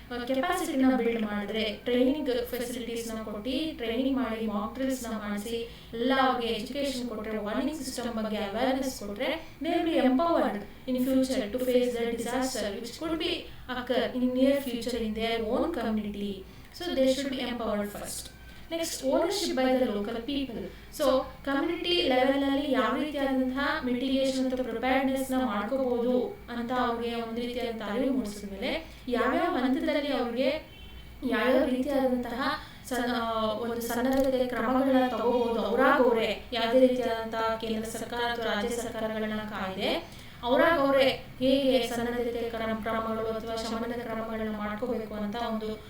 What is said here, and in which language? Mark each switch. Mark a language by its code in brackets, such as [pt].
[kn] ಕೆಪಾಸಿಟಿನ build ಮಾಡಿದ್ರೆ, training ಫೆಸಿಲಿಟೀಸ್ನ ಕೊಟ್ಟು training ಮಾಡಿ, ಮಾಕ್ ಡ್ರಿಲ್ಸ್ನ ಮಾಡಿಸಿ, ಎಲ್ಲ ಅವ್ರಿಗೆ ಎಜುಕೇಶನ್ ಕೊಟ್ಟರೆ, ವಾರ್ನಿಂಗ್ ಸಿಸ್ಟಮ್ ಬಗ್ಗೆ ಅವೇರ್ನೆಸ್ ಕೊಟ್ಟರೆ [en] They will be empowered in future to face the disaster which could be occur in near future in their own community. So they should be empowered first. Next, ownership by the local people. So community level [kn] ಅಲ್ಲಿ ಯಾವ ರೀತಿಯಾದಂತಹ mitigation ಅಥವಾ preparedness ನ ಮಾಡ್ಕೋಬಹುದು ಅಂತ ಅವ್ರಿಗೆ ಒಂದು ರೀತಿಯಾದಂತಹ ಅರಿವು ಮೂಡಿಸಿದ ಮೇಲೆ ಯಾವ್ಯಾವ ಹಂತದಲ್ಲಿ ಅವ್ರಿಗೆ ಯಾವ್ಯಾವ ರೀತಿಯಾದಂತಹ ಒಂದು ಸನ್ನದ್ಧತೆ ಕ್ರಮಗಳನ್ನ ತಗೋಬಹುದು, ಅವರಾಗವ್ರೆ ಯಾವುದೇ ರೀತಿಯಾದಂತಹ ಕೇಂದ್ರ ಸರ್ಕಾರ ಅಥವಾ ರಾಜ್ಯ ಸರ್ಕಾರಗಳನ್ನ ಕಾಯ್ದೆ ಅವರಾಗವ್ರೆ ಹೇಗೆ ಸನ್ನದ್ಧತೆ ಕ್ರಮಗಳು ಅಥವಾ ಶಮನದ ಕ್ರಮಗಳನ್ನ ಮಾಡ್ಕೋಬೇಕು ಅಂತ ಒಂದು